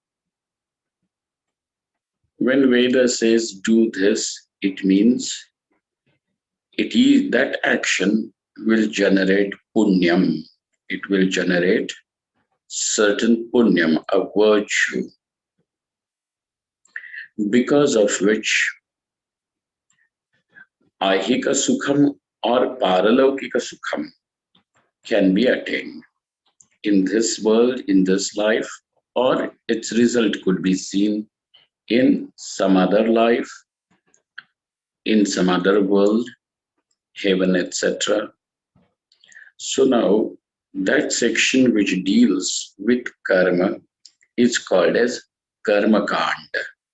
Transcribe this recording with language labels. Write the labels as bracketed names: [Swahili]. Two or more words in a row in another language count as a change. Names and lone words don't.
[English] When Veda says do this, it means it is that action will generate punyam. It will generate certain punyam, a virtue, because of which [Sanskrit] ऐहिक सुखम् [English] or [Sanskrit] पारलौकिक सुखम् [English] can be attained in this world, in this life, or its result could be seen in some other life, in some other world, heaven, etc. So now that section which deals with karma is called as [Sanskrit] कर्म काण्ड.